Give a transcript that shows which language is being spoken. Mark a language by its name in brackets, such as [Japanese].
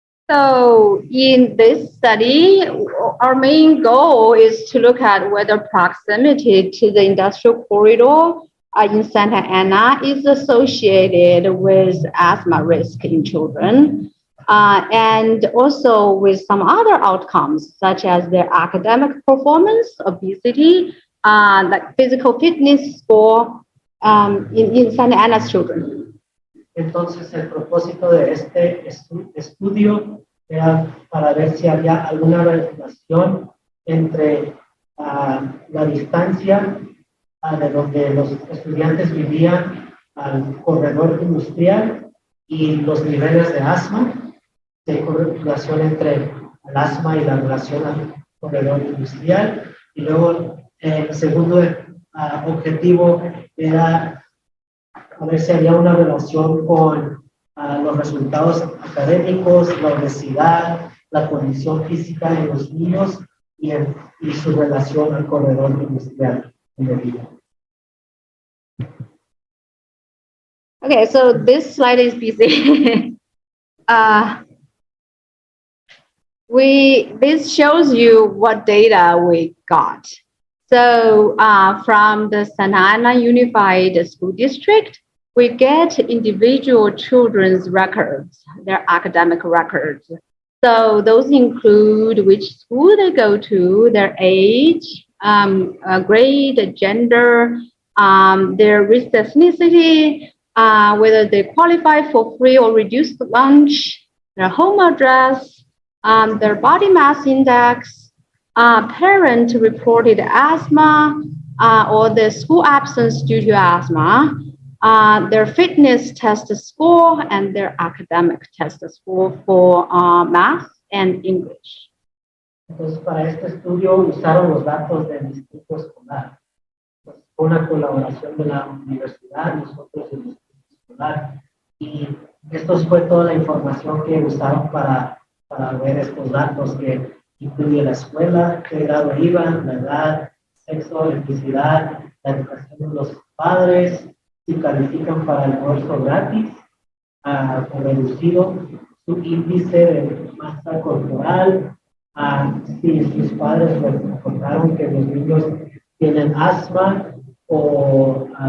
[English] So in this study, our main goal is to look at whether proximity to the industrial corridor in Santa Ana is associated with asthma risk in children, and also with some other outcomes, such as their academic performance, obesity, like physical fitness score in Santa Ana's children. [Spanish] Entonces, el propósito de este estudio era para ver si había alguna relación entre la distancia de donde los estudiantes vivían al corredor industrial y los niveles de asma, de correlación entre el asma y la relación al corredor industrial, Y luego el segundo objetivo era a ver si había una relación con los resultados académicos, la obesidad, la condición física de los niños y su relación al corredor industrial en el día. [English] Okay, so this slide is busy. This shows you what data we got. So from the Santa Ana Unified School District, we get individual children's records, their academic records. So those include which school they go to, their age, grade, gender, their race, ethnicity, whether they qualify for free or reduced lunch, their home address, their body mass index, parent reported asthma or the school absence due to asthma, their fitness test score, and their academic test score for math and English. [Spanish] Entonces, para este estudio usaron los datos del distrito escolar. Pues, fue una colaboración de la universidad, nosotros del distrito escolar. Y esto fue toda la información que usaron para ver estos datos, que incluye la escuela, qué grado iban, la edad, sexo, etnicidad, la educación de los padres, si califican para el almuerzo gratis o reducido, su índice de masa corporal, si sus padres reportaron que los niños tienen asma o